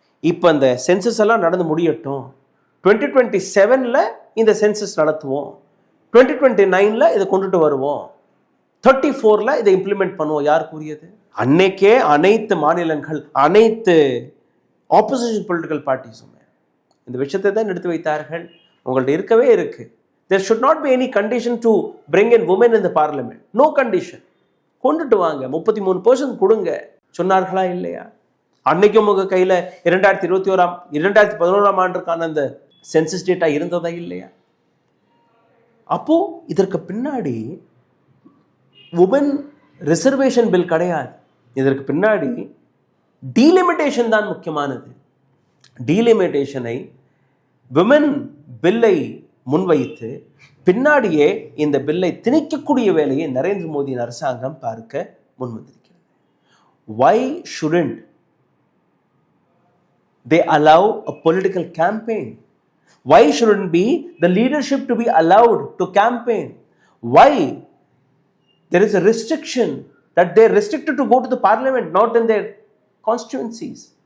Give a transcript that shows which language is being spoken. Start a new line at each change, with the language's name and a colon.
Tamil: இப்போ அந்த சென்சஸ் எல்லாம் நடந்து முடியட்டும், 2027 இந்த சென்சஸ் நடத்துவோம், 2029 இதை கொண்டுட்டு வருவோம், 34 இதை இம்ப்ளிமெண்ட் பண்ணுவோம். யார் கூறியது? அன்னைக்கே அனைத்து மாநிலங்கள், அனைத்து ஆப்போசிஷன் பொலிட்டிக்கல் பார்ட்டிஸுமே இந்த விஷயத்தை தான் எடுத்து வைத்தார்கள். உங்கள்ட்ட இருக்கவே இருக்கு.
English: There should not be any condition to bring in women in the parliament. No condition.
Tamil: கொண்டுட்டு வாங்க, 33% கொடுங்க சொன்னார்களா இல்லையா? அன்னைக்கும் உங்க கையில 2011ஆம் ஆண்டுக்கான அந்த சென்சஸ் டேட்டா இருந்ததா இல்லையா? அப்போ இதற்கு பின்னாடி உமன் ரிசர்வேஷன் பில் கிடையாது. இதற்கு பின்னாடி டீலிமிட்டேஷன் தான் முக்கியமானது. டீலிமிட்டேஷனை விமன் பில்லை முன்வைத்து பின்னாடியே இந்த பில்லை திணிக்கக்கூடிய வேலையை நரேந்திர மோடியின் அரசாங்கம் பார்க்க முன்வந்திருக்கிறது.
English: Why shouldn't they allow a political campaign? Why shouldn't be the leadership to be allowed to campaign? Why there is a restriction that they are restricted to go to the parliament, not in their constituencies?